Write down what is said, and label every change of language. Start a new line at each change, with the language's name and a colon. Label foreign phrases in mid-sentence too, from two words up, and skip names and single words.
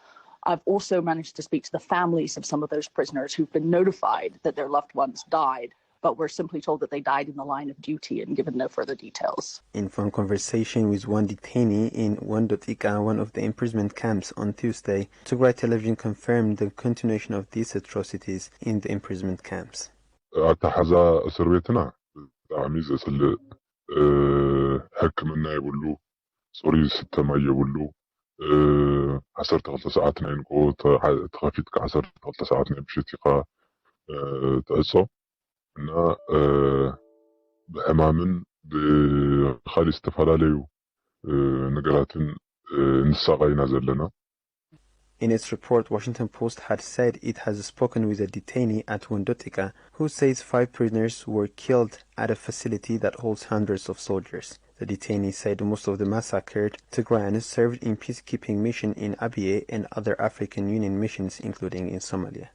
English: I've also managed to speak to the families of some of those prisoners who've been notified that their loved ones died but we're simply told that they died in the line of duty and given no further details. In phone conversation with one detainee in Wandotika, one of the imprisonment camps, on Tuesday, Tigray television confirmed the continuation of these atrocities in the imprisonment camps.
Tigrinya: ሕክምና የብሉ ጾሪ ስተማ የብሉ 12 ሰዓት ናይ ንቆ ተኸፊትካ 12 ሰዓት ናይ ምሽት ኢኻ ትዕጾ እና ብሕማምን ብኻሊእ ዝተፈላለዩ ነገራትን ንሳቐይና ዘለና
English: In its report, Washington Post had said it has spoken with a detainee at Wandotika who says 5 prisoners were killed at a facility that holds hundreds of soldiers. The detainee said most of the massacred Tigrayans served in peacekeeping mission in Abyei and other African Union missions, including in Somalia.